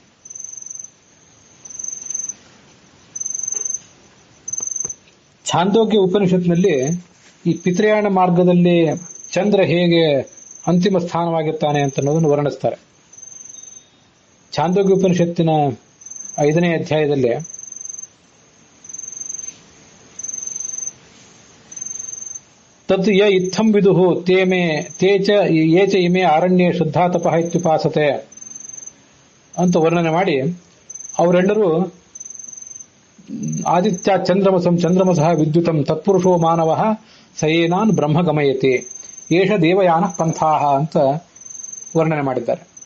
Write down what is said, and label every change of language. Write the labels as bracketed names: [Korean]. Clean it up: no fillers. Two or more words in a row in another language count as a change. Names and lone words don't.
[Kannada] ಛಾಂದೋಗ್ಯ ಉಪನಿಷತ್ನಲ್ಲಿ ಈ ಪಿತೃಯಾನ ಮಾರ್ಗದಲ್ಲಿ ಚಂದ್ರ ಹೇಗೆ ಅಂತಿಮ ಸ್ಥಾನವಾಗಿರ್ತಾನೆ ಅಂತ ಅನ್ನೋದನ್ನು ವರ್ಣಿಸ್ತಾರೆ. ಛಾಂದೋಗ್ಯ ಉಪನಿಷತ್ತಿನ 5ನೇ ಅಧ್ಯಾಯದಲ್ಲಿ [Sanskrit] ತತ್ ಯ ಇತ್ತಂ ವಿದುಹು ತೇ ಚ ಇಮೆ ಅರಣ್ಯೇ ಶ್ರದ್ಧಾ ತಪಃ ಇತ್ಯುಪಾಸತೆ [Kannada] ಅಂತ ವರ್ಣನೆ ಮಾಡಿ, ಅವರೆಲ್ಲರೂ [Sanskrit] ಆದಿತ್ಯ ಚಂದ್ರಮಸಃ ವಿದ್ಯುತಂ ತತ್ಪುರುಷೋ ಮಾನವಃ ಸಯೇನಾನ್ ಬ್ರಹ್ಮ ಗಮಯತಿ ಏಷ ದೇವಯಾನ ಪಂಥಾಹ [Kannada] ಅಂತ ವರ್ಣನೆ ಮಾಡಿದ್ದಾರೆ.